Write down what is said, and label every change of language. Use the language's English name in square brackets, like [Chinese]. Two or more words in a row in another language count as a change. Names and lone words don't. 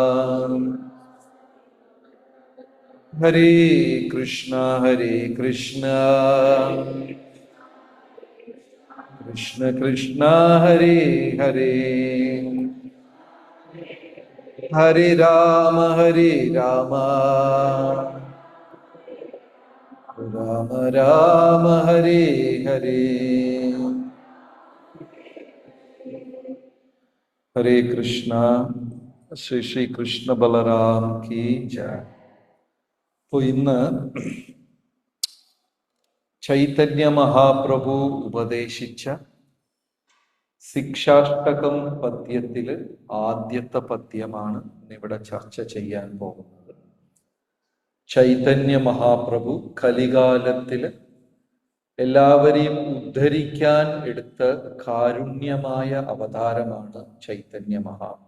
[Sanskrit] Hare Krishna Krishna Krishna Hare Hare Hare Rama Rama Rama Hare Hare. Hare Krishna. [Hindi] श्री श्री कृष्ण बलराम की जय. [Malayalam] അപ്പോൾ ഇന്ന് ചൈതന്യ മഹാപ്രഭു ഉപദേശിച്ച ശിക്ഷാഷ്ടകം പദ്യത്തില് ആദ്യത്തെ പദ്യമാണ് ഇന്നിവിടെ ചർച്ച ചെയ്യാൻ പോകുന്നത്. ചൈതന്യ മഹാപ്രഭു കലികാലത്തില് എല്ലാവരെയും ഉദ്ധരിക്കാൻ എടുത്ത കാരുണ്യമായ അവതാരമാണ് ചൈതന്യ മഹാപ്രഭു.